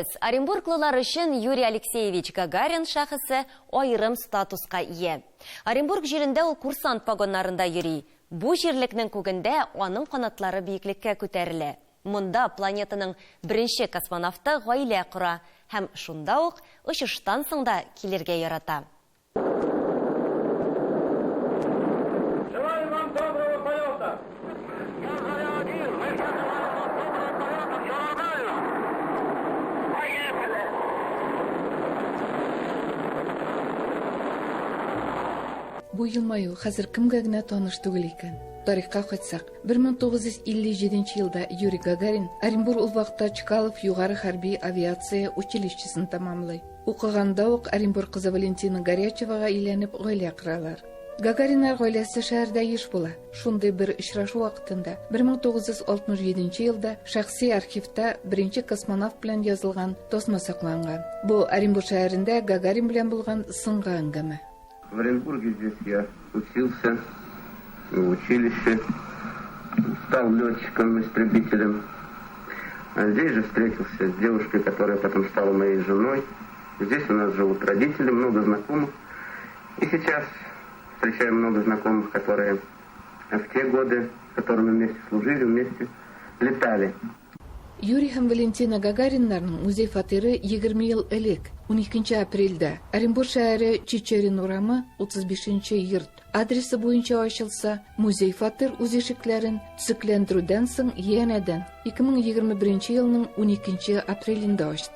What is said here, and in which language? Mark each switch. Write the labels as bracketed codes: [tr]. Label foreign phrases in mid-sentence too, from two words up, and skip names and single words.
[tt] Оренбурглылар өчен Юрий Алексеевич Гагарин шәхесе аерым статуска ия. Оренбург җирендә ул курсант погоннарында йөри. Бу җирлекнең күгендә аның канатлары биеклеккә күтәрелә. Монда планетаның беренче космонавты гаилә кора һәм шунда ук очыштан соң да килергә ярата. [ru] Желаю вам доброго полета. [tt] Бу елмаю хәзер кемгә генә таныш түгел икән. Тарихка кайтсак, 1957 елда Юрий Гагарин Оренбург ул вакытта Чкалов югары хәрби авиация училищесын тамамлый. Укыганда ук Оренбург кызы Валентина Горячевага өйләнеп гаилә коралар. Гагариннар гаиләсе шәһәрдә еш була. Шундый бер очрашу вакытында 1967 елда шәхси архивта беренче космонавт белән язылган тосма сакланган. Бу Оренбург шәһәрендә Гагарин белән булган соңгы әңгәмә. [ru] В Оренбурге здесь я учился в училище, стал летчиком-истребителем. А здесь же встретился с девушкой, которая потом стала моей женой. Здесь у нас живут родители, много знакомых. И сейчас встречаем много знакомых, которые в те годы, с которыми вместе служили, вместе летали. [tt] Юрий һәм Валентина Гагариннарның музей фатиры 20 ел элек, 12 апрельдә Оренбург шәһәре Чечерин урамы 35-нче йорт адресы буенча ачылса, музей фатир үз ишекләрен төзекләндерүдән соң янәдән 2021 елның 12 апрелендә ачты.